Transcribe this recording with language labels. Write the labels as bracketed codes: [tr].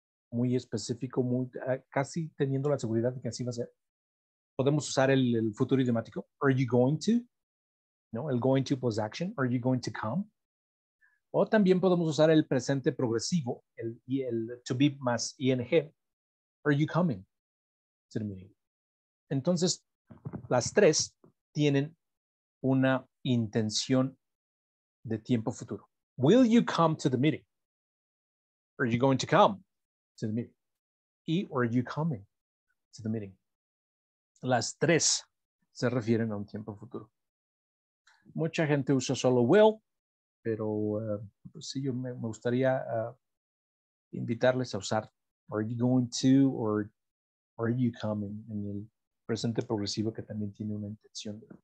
[es] Muy específico, casi teniendo la seguridad de que así va a ser. Podemos usar el futuro idiomático. [en] Are you going to? [es] ¿No? El [en] going to plus action. Are you going to come? [es] O también podemos usar el presente progresivo, el to be más ing. [en] Are you coming to the meeting? [es] Entonces, las tres tienen una intención de tiempo futuro. [en] Will you come to the meeting? Are you going to come to the meeting? Y are you coming to the meeting? [es] Las tres se refieren a un tiempo futuro. Mucha gente usa solo will, pero pues sí, yo me gustaría invitarles a usar [en] are you going to [es] or [en] are you coming [es] en el presente progresivo que también tiene una intención.